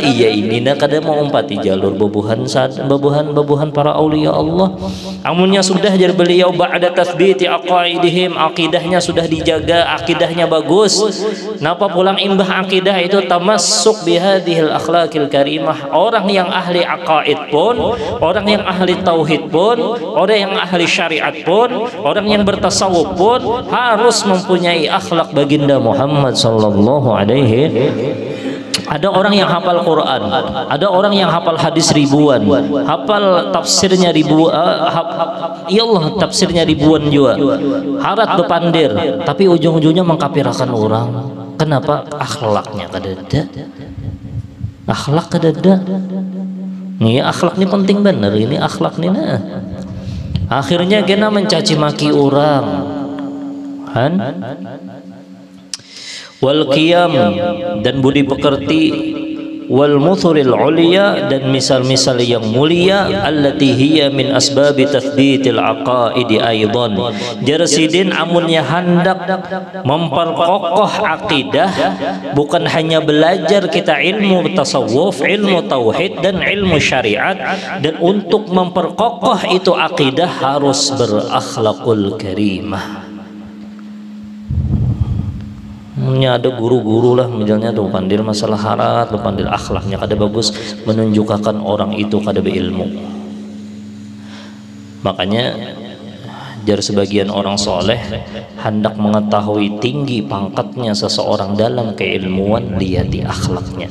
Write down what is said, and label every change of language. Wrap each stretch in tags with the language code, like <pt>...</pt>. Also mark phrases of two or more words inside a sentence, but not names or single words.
<id>Iya ini nak kada mau umpati jalur babuhan para</id> <ar>aulia Allah.</ar> <id>Amunnya sudah jadi beliau</id> <ar>ba'da tathbiti aqaidihim,</ar> <id>akidahnya sudah dijaga, akidahnya bagus. Napa pulang imbah akidah itu</id> <ar>tamassuk bihadhil akhlaqil karimah.</ar> <id>Orang yang ahli aqaid pun, orang yang ahli tauhid pun, orang yang ahli syariat pun, orang yang bertasawuf pun harus mempunyai akhlak baginda Muhammad</id> <ar>sallallahu alaihi</ar> <id>Ada orang yang hafal Quran, ada orang yang hafal hadis ribuan, hafal tafsirnya ribuan,</id> <ar>ya Allah</ar> <id>tafsirnya ribuan juga, harat bepandir, tapi ujung-ujungnya mengkafirkan orang. Kenapa? Akhlaknya kadada, akhlak kadada. Nih akhlak ini penting bener, ini akhlak nih nah. Akhirnya kena mencaci maki orang, kan?</id> <ar>Wal qiyam</ar> <id>dan budi pekerti,</id> <ar>wal muthuril ulia</ar> <id>dan misal-misal yang mulia,</id> <ar>allati hiya min asbabi tathbitil aqaidi aidan.</ar> <id>Jarsidin amunnya hendak memperkokoh akidah, bukan hanya belajar kita ilmu tasawuf, ilmu tauhid dan ilmu syariat, dan untuk memperkokoh itu akidah harus berakhlakul karimah. Ada guru-guru lah misalnya tuh pandil masalah harat, pandil akhlaknya kada bagus, menunjukkan orang itu kada berilmu. Makanya jar sebagian orang soleh hendak mengetahui tinggi pangkatnya seseorang dalam keilmuan, lihat di akhlaknya.</id>